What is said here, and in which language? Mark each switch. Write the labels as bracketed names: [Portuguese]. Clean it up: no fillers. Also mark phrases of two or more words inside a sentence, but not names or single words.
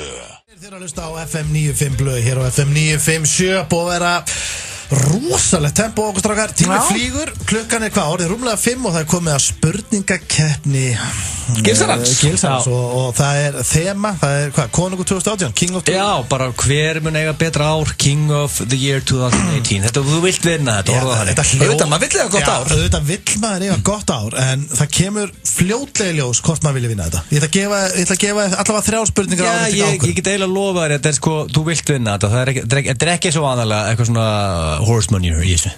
[Icelandic] Þeir að hlusta á FM 95 blöð hér á FM 957 og vera Rosalegt tempo okkur strákar. Tími flýgur, klukkan hvað, orðið rúmlega 5 og það komið að spurningakeppni Gilsarans og það þema, það hvað, Konungur 2018, [English] King of 2018. [Icelandic] Já, bara hver mun eiga betra ár, [English] King of the year 2018. [Icelandic] Þetta, þú vilt vinna þetta, orða þannig. Auðvitað, maður vill eiga gott ár. Auðvitað vill maður eiga gott ár, en það kemur fljótlega ljós hvort maður vilja vinna þetta. Ég ætla að gefa allavega 3 spurningar á þetta. Ég get eiginlega lofa þér, þetta sko, þú vilt vinna þetta. Þetta er ekki svo aðalega eitthvað svona [English] horse manure [Icelandic] í þessu.